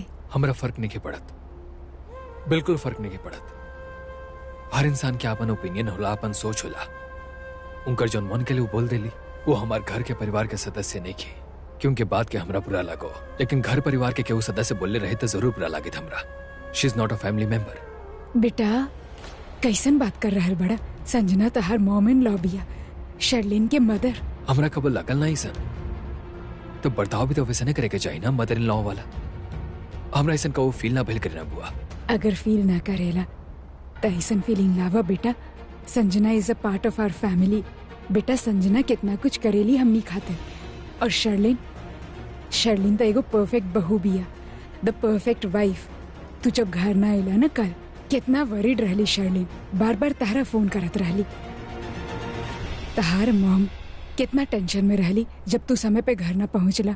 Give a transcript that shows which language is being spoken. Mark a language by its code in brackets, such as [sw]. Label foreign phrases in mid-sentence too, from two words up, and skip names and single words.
[bho] हमरा फर्क नहीं के पड़त, बिल्कुल फर्क नहीं के पड़त। हर इंसान के अपन ओपिनियन होला, अपन सोच होला। उनकर जौन मन के लिए वो बोल देली, वो हमार घर के परिवार के सदस्य नहीं थे। क्योंकि बात के हमरा बुरा लागो, लेकिन घर परिवार के केहू सदस्य बोलले रहे तो जरूर बुरा लागित हमरा। [en] She is not a family member. [bho] बेटा कैसन बात कर रहल बड़ा? संजना तो हर [en] mom in law [bho] बिया, शर्लिन के मदर। हमरा कबल लगल नहीं सन, तो बर्ताव भी तो वैसे नहीं करे के चाहिए ना [en] mother in law [bho] वाला। हमरा ऐसा कबो फील ना भइल करीना बुआ। अगर फील ना करेला तो ऐसन फीलिंग लावा बेटा। [en] Sanjana is a part of our family. [bho] बेटा संजना कितना कुछ करेली हमनी खाते। और शर्लिन तो एगो परफेक्ट बहू बिया, [en] the perfect wife. [bho] तू जब घर ना आइला ना कल, कितना वरीड रहली शर्लिन, बार बार तारा फोन करत रहली। तहार मॉम कितना टेंशन में रहली जब तू समय पे घर ना पहुंचला।